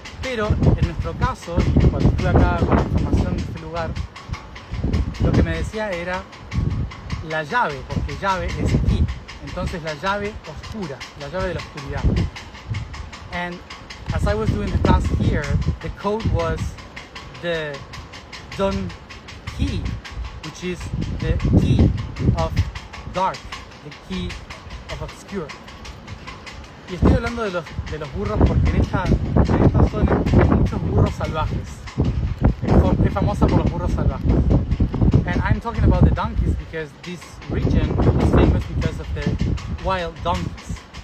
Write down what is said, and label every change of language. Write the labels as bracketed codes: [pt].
[es] Pero en nuestro caso, y cuando estuve acá con la información de este lugar, lo que me decía era la llave, porque llave es key. Entonces la llave oscura, la llave de la oscuridad. [en] And as I was doing the task here, the code was the dun key, which is the key of dark, the key of obscure. [es] Y estoy hablando de los burros porque en esta zona hay muchos burros salvajes. Es famosa por los burros salvajes. [en] And I'm talking about the donkeys because this region is famous because of the wild donkeys.